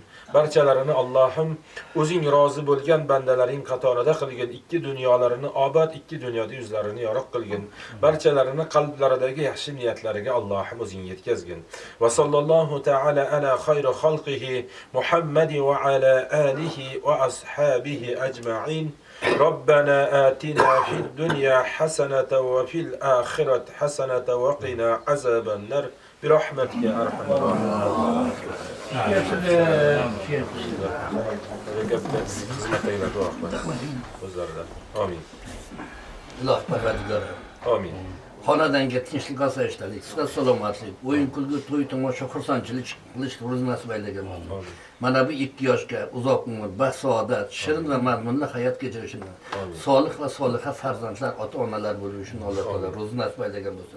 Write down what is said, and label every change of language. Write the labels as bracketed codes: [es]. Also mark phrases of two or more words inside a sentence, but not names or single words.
[uz] Barchalarini Allohim o'zing rozi bo'lgan bandalaring qatorida qilgin. Ikki dunyolarini obod, ikki dunyoda yuzlarini yorug' qilgin. Barchalarini qalblaridagi yaxshi niyatlariga Allohim o'zing yetkazgin. [ar] وصلى الله تعالى على خير خلقه محمد وعلى آله وأصحابه أجمعين ربنا آتنا في الدنيا حسنة وفي الآخرة حسنة وقنا عذاب النار برحمتك يا أرحم الراحمين. آمين. [uz] الله parvardigor. [ar] آمين. [uz] xonadonga tinchlik osoyishtalik, sihat salomatlik, o'yin kulgu, to'y tomosha, xursandchilik qilish ruzi nasib aylagan bo'lsin. Mana bu 2 yoshga uzoq umr, baxt, saodat, shirin va mazmunli hayot kechirishini, solih va soliha farzandlar, ota-onalar bo'lishini Alloh taolo ruzi nasib aylagan bo'lsin.